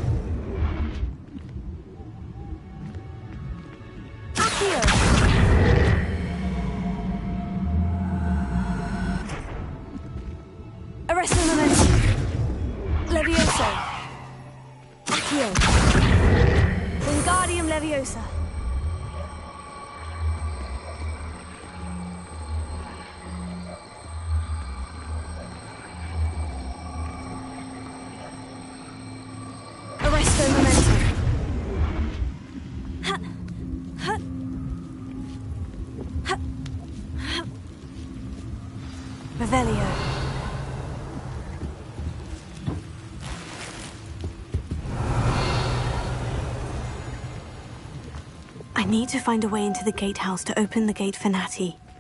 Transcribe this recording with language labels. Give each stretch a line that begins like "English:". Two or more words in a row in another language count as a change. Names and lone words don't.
English: Accio. Arresto Momentum. Leviosa. Accio. Wingardium Leviosa. Arresto Momentum. Ha. Ha. Ha. Ha. Revelio. I need to find a way into the gatehouse to open the gate for Natty.